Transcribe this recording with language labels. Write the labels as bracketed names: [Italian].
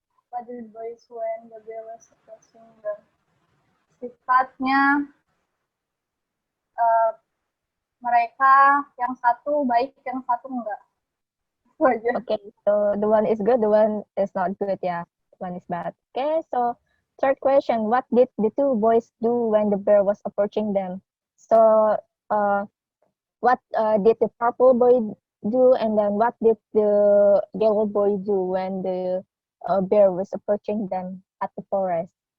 [English] What the boys when the bear was approaching them. [Indonesian] Sifatnya mereka yang satu baik, yang satu enggak. Itu aja. [English] Okay, so the one is good, the one is not good, yeah. One is bad. Okay, so third question, what did the two boys do when the bear was approaching them? So, what did the purple boy do, and then what did the yellow boy do when the bear was approaching them at the forest?